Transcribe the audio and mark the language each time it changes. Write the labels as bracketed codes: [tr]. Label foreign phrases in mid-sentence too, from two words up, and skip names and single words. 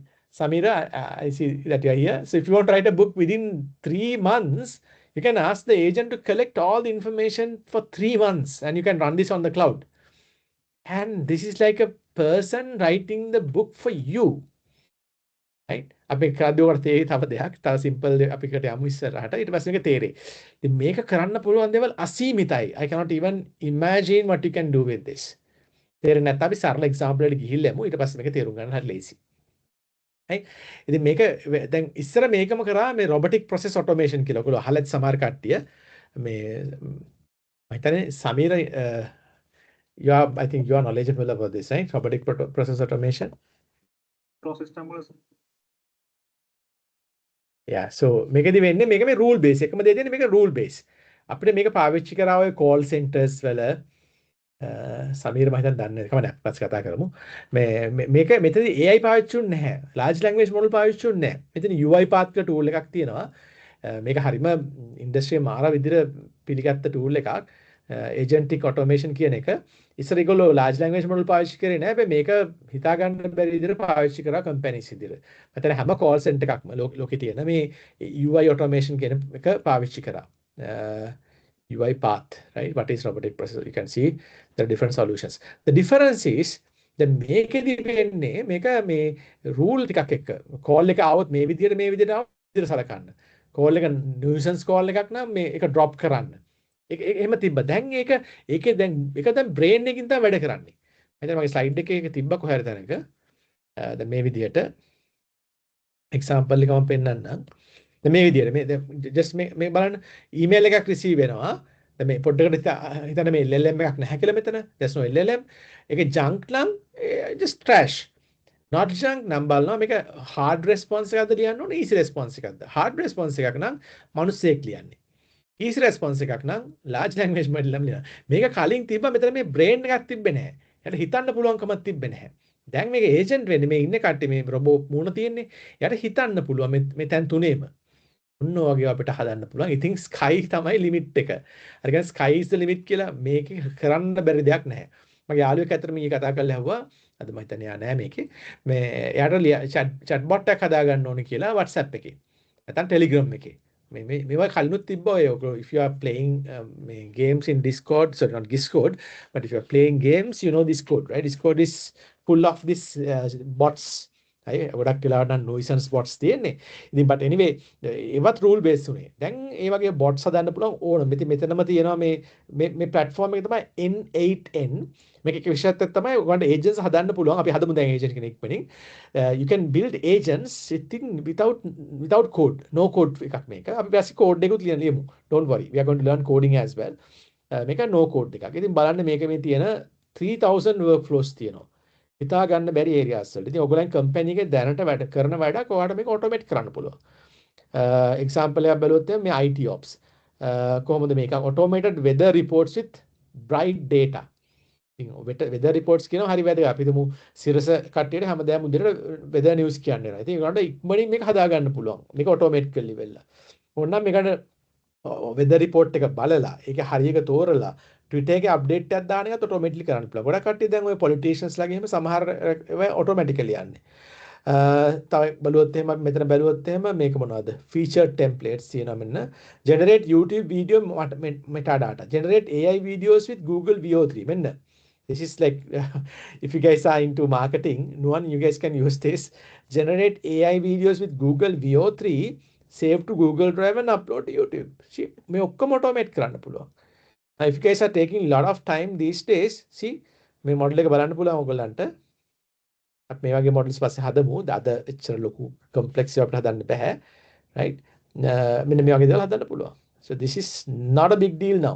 [en] Samira, I see that you're here. So if you want to write a book within 3 months, You can ask the agent to collect all the information for 3 months and you can run this on the cloud. And this is like a person writing the book for you. Right? [si] අපි කරද්දී තේ තව දෙයක් තව සිම්පල් අපි කට යමු ඉස්සරහට ඊට පස්සේ මේක තේරෙයි. ඉතින් මේක කරන්න පුළුවන් දේවල් අසීමිතයි. [en] I cannot even imagine what you can do with this. [si] තේරෙන්නේ නැත්නම් අපි සරල එක්සැම්පල් එකට ගිහිල්ලා යමු ඊට පස්සේ මේක තේරුම් ගන්න හරි ලේසි. right? ඉතින් මේක දැන් ඉස්සර මේකම කරා මේ [en] robotic process automation [si] කියලා. ඔයගොල්ලෝ අහලා ඇති සමහර කට්ටිය මේ මම හිතන්නේ සමීර [en] you are I think you are knowledgeable about this, right? Robotic process automation. process number. Yeah, so [si] මේකෙදි වෙන්නේ මේක මේ [en] rule base [si] එකම දේ දෙන්නේ මේක [en] rule base. [si] අපිට මේක පාවිච්චි කරා ඔය [en] call centers [si] වල සමීර මම හිතන්නේ දන්නේ නැහැ. කමක් නැහැ. පස්සේ කතා කරමු. මේක මෙතනදී AI පාවිච්චි වුන්නේ නැහැ. [en] large language model [si] පාවිච්චි වුන්නේ නැහැ. මෙතන UiPath කියලා tool එකක් තියෙනවා. මේක හරිම ඉන්ඩස්ට්‍රියේ මාර විදිහට පිළිගත්ත tool එකක්. [en] agentic automation [si] කියන එක. ඉස්සර ඒගොල්ලෝ [en] large language model [si] පාවිච්චි කරේ නැහැ. හැබැයි මේක හිතා ගන්න බැරි විදිහට පාවිච්චි කරා companies විදිහට. මෙතන හැම [en] call center [si] එකක්ම ලෝකේ තියෙන මේ [en] UI automation [si] කියන එක පාවිච්චි කරා. UiPath, right? [en] What is robotic process? You can see there are different solutions. The difference is that [si] මේකෙදි වෙන්නේ මේක මේ rule ටිකක් එක්ක call එක આવොත් මේ විදිහට આવොත් සලකන්න. call එක [en] nuisance call [si] එකක් නම් මේ එක drop කරන්න. එහෙම තිබ්බා. දැන් ඒකේ දැන් brain එකකින් තමයි වැඩ කරන්නේ. මම මගේ slide එකේ ඒක තිබ්බා කොහේ හරි තැනක. දැන් මේ විදිහට example එක මම පෙන්නන්නම්. දැන් මේ විදිහට මේ just මේ බලන්න email එකක් receive වෙනවා. දැන් මේ පොඩ්ඩකට හිතන්න මේ LLM එකක් නැහැ කියලා මෙතන. [en] there's no LLM. [si] ඒකේ junk නම් [en] just trash. not junk [si] නම් බලනවා මේක [en] hard response [si] එකක්ද ලියන්න ඕනේ [en] easy response [si] එකක්ද. [en] hard response [si] එකක් නම් මිනිස්සෙක් ලියන්නේ. [en] easy response [si] එකක් නම් [en] large language model [si] එකක් ලියනවා. මේක කලින් තිබ්බා මෙතන මේ brain එකක් තිබ්බේ නැහැ. යාට හිතන්න පුළුවන්කමක් තිබ්බේ නැහැ. දැන් මේක agent වෙන්නේ මේ ඉන්නේ කට්ටිය මේ robot මූණ තියෙන්නේ. යාට හිතන්න පුළුවන් මේ තැන් තුනේම. ඔන්න වගේ අපිට හදන්න පුළුවන්. ඉතින් sky තමයි limit එක. අර කියන්නේ [en] sky is the limit [si] කියලා මේක කරන්න බැරි දෙයක් නැහැ. මගේ යාළුවෙක් අතර මේ කතා කරලා ඇහුවා. අද මම හිතන්නේ යා නෑ මේකේ. මේ එයාට [en] chat bot [si] එකක් හදා ගන්න ඕනේ කියලා WhatsApp එකේ. නැත්නම් Telegram එකේ. මේවා කලිනුත් තිබ්බා ඔය. [en] If you are playing games in Discord, sorry not Discord, but if you are playing games, you know Discord, right? Discord is full of this bots. [si] ගොඩක් වෙලාවට නම් [en] noisance bots [si] තියෙන්නේ. ඉතින් [en] but anyway [si] ඒවත් [en] rule based [si] උනේ. දැන් ඒ වගේ bots හදන්න පුළුවන් ඕන. මෙතනම තියෙනවා මේ platform එක තමයි N8N. මේක එක විශේෂත්වයක් තමයි ඔයගොල්ලන්ට agents හදන්න පුළුවන්. අපි හදමු දැන් agent කෙනෙක් වෙනින්. [en] You can build agents sitting without code. No code [si] එකක් මේක. අපි [en] basic code [si] එකකුත් ලියමු. [en] Don't worry. We are going to learn coding as well. [si] මේක [en] no code [si] එකක්. ඉතින් බලන්න මේක මේ තියෙන 3000 workflows තියෙනවා. හිතා ගන්න බැරි areas වලට. ඉතින් ඔයගොල්ලන් කම්පැනි එකේ දැනට වැඩ කරන වැඩක් ඔයාලට මේක automate කරන්න පුළුවන්. example එකක් බැලුවොත් මේ [en] IT ops. [si] කොහොමද මේක [en] automated weather reports with bright data. [si] ඉතින් [en] weather reports [si] කියනවා හරි වැදගත්. අපි හිතමු සිරස කට්ටියට හැමදාම උදේට [en] weather news [si] කියන්න වෙනවා. ඉතින් ඒකට ඉක්මනින් මේක හදා ගන්න පුළුවන්. මේක automate කරලි වෙලා. ඕනනම් මේකට [en] weather report [si] එක බලලා ඒක හරියට තෝරලා Twitter එකේ update එකක් දාන එකත් automatically කරන්න පුළුවන්. ගොඩක් කට්ටිය දැන් ඔය politicians ලාගේ එහෙම සමහර ඒවා automatically යන්නේ. තව බලුවොත් එහෙම මෙතන බැලුවොත් එහෙම මේක මොනවද? [en] featured templates [si] තියෙනවා මෙන්න. [en] generate YouTube video metadata. generate AI videos with Google VO3. [si] මෙන්න. [en] This is like if you guys are into marketing, you guys can use this. Generate AI videos with Google VO3, save to Google Drive and upload to YouTube. [si] මේ ඔක්කොම automate කරන්න පුළුවන්. [en] Now, if you guys are taking a lot of time these days, see, [si] මේ model එක බලන්න පුළුවන් ඔයගොල්ලන්ට. අපි මේ වගේ models පස්සේ හදමු. අද එච්චර ලොකු complex ඒවා අපිට හදන්න බෑ. Right? මෙන්න මේ වගේ දේවල් හදන්න පුළුවන්. [en] So this is not a big deal now.